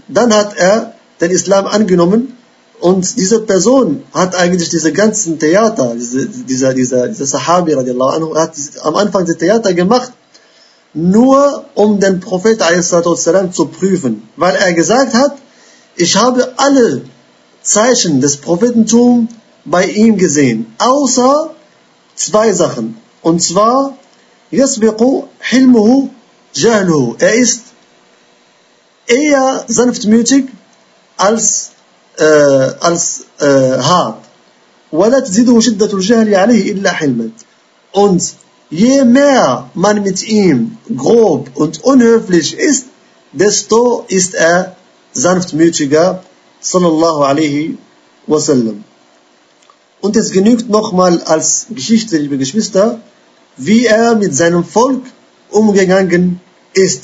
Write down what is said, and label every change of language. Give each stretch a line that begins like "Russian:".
German: Dann hat er den Islam angenommen und diese Person hat eigentlich diese ganzen Theater, dieser Sahabi radiallahu anhu, hat am Anfang das Theater gemacht, nur um den Prophet a.s. zu prüfen, weil er gesagt hat, ich habe alle Zeichen des Prophetentums bei ihm gesehen, außer 2 Sachen. Und zwar
Arabic: يسبق حلمه جهله.
German: Er ist eher sanftmütig als hart.
Arabic: ولا تزيده شدة الجهل عليه إلا حلمت.
German: Und je mehr man mit ihm grob und unhöflich ist, desto ist er sanftmütiger,
Arabic: صلى الله عليه وسلم.
German: Und es genügt nochmal als Geschichte, liebe Geschwister, wie er mit seinem Volk umgegangen ist.